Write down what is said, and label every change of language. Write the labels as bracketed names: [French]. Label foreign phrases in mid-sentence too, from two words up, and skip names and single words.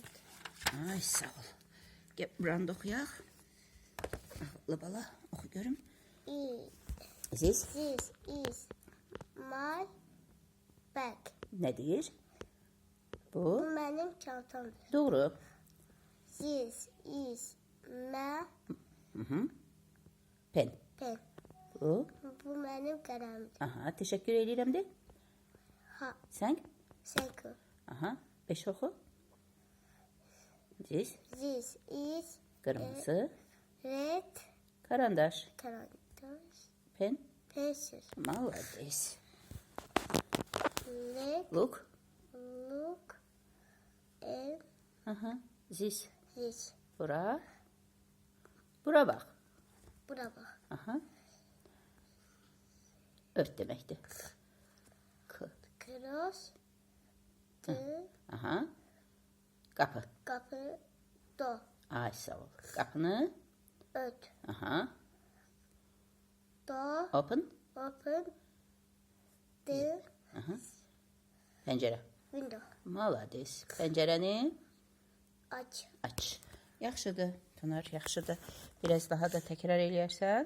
[Azerbaijani] Ay sağ ol. Gəl buranı da oxuyaq. Ağıllı bala oxu görüm. [English] This This is my bag. [Azerbaijani] nədir? Bu Bu [Turkish] benim çantamdır. [Azerbaijani] doğru. [English] This is my Pen. pen. [Azerbaijani] Bu. [Turkish] Bu benim kalemimdir. [Azerbaijani] Aha, təşəkkür edirəm də. Ha, Sən? [English] thank you. [Azerbaijani] Aha, 5 oxu. This [English] This is [Azerbaijani] qırmızı [English] red [Azerbaijani] karandaş. karandaş. [English] Pen. Pencil. [Azerbaijani] Malades. [English] Red Look. look and [Azerbaijani] Aha. This. [English] this. [Azerbaijani] Bura. Bura bax. [Turkish] Buna bak. [Azerbaijani] Aha. Ört deməkdir. [English] K. Cross the [Azerbaijani] Aha. Qapı. [Turkish] kapı do. [Azerbaijani] Ay sağ ol. Qapını. Ört. Aha. [English] Do. Open. Open the [Azerbaijani] Pəncərə. [English] window. [Azerbaijani] Malades. Pəncərəni Aç. aç. Yaxşıdır. Pınar, yaxşıdır. Biraz daha da təkrar eləyərsən,